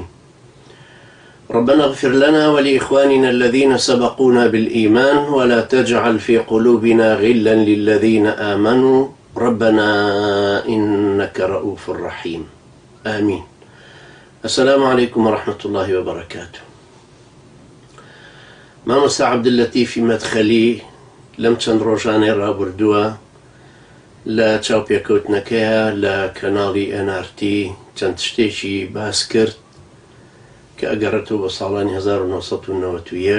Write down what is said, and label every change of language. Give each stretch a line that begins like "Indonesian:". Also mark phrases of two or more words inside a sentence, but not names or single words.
Arabic: ربنا اغفر لنا ولإخواننا الذين سبقونا بالإيمان، ولا تجعل في قلوبنا غلا للذين آمنوا ربنا إنك رؤوف رحيم. آمين. السلام عليكم ورحمة الله وبركاته.
Central Kurdish: مامۆستا عەبدولەتیفی مەدخەلی لەم چەند ڕۆژانەی ڕابردووە لە چاوپێکەوتنەکەیە لە کەناڵی NRT چەند شتێکی باس کرد کە ئەگەڕێتەوە بە ساڵانی 1991.